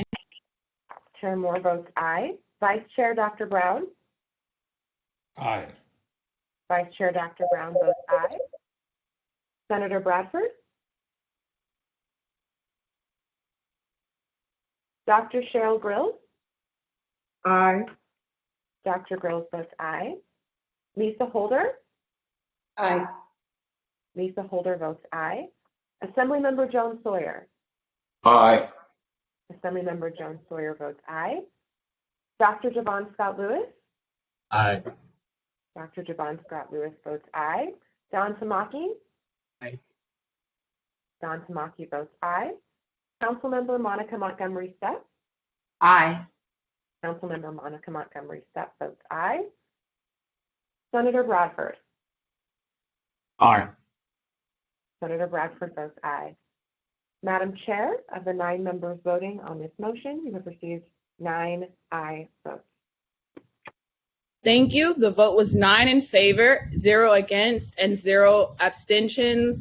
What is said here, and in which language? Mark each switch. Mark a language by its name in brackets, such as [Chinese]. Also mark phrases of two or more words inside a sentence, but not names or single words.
[English] Chair Moore votes aye. Vice Chair Dr. Brown? Aye. Vice Chair Dr. Brown votes aye. Senator Bradford? Dr. Cheryl Grills? Aye. Dr. Grills votes aye. Lisa Holder? Aye. Lisa Holder votes aye. Assemblymember Jones Sawyer? Aye. Assemblymember Jones Sawyer votes aye. Dr. Javon Scott Lewis? Aye. Dr. Javon Scott Lewis votes aye. Don Tamaki? Aye. Don Tamaki votes aye. Councilmember Monica Montgomery Stepp? Aye. Councilmember Monica Montgomery Stepp votes aye. Senator Bradford? Aye. Senator Bradford votes aye. Madam Chair, of the 9 members voting on this motion, you have received 9 aye votes. Thank you. The vote was 9 in favor, 0 against, and 0 abstentions.